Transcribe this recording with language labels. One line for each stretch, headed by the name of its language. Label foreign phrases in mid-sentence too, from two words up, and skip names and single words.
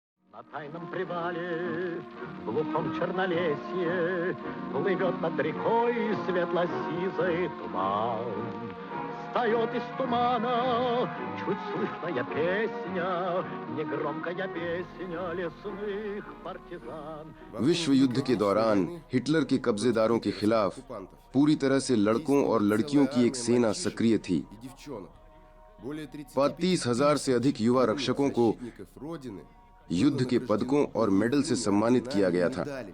Russian: На тайном привале, в глухом чернолесье, плывет над рекой светло-сизый туман. Встает из тумана чуть слышная песня, негромкая песня лесных партизан.
Hindi: विश्व युद्ध के दौरान हिटलर के कब्जेदारों के खिलाफ पूरी तरह से लड़कों और लड़कियों की एक सेना सक्रिय थी। 35,000 से अधिक युवा रक्षकों को युद्ध के पदकों और मेडल से सम्मानित किया गया था।